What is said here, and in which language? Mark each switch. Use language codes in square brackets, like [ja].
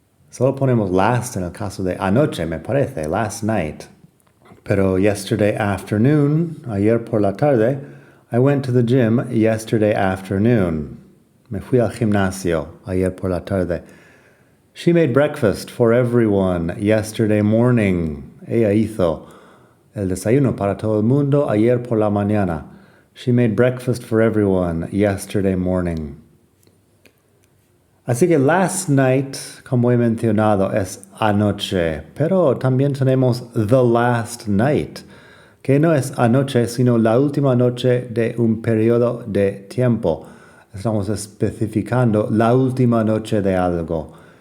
[es] Solo ponemos last en el caso de anoche, me parece, [en] last night. Pero yesterday afternoon, [es] ayer por la tarde, [en] I went to the gym yesterday afternoon. [es] Me fui al gimnasio ayer por la tarde. [en] She made breakfast for everyone yesterday morning. [es] Ella hizo el desayuno para todo el mundo ayer por la mañana. [en] She made breakfast for everyone yesterday morning. [es] Así que [en] last night, [es] como he mencionado, es anoche, pero también tenemos [en] the last night, [es] que no es anoche, sino la última noche de un periodo de tiempo. Estamos especificando la última noche de algo.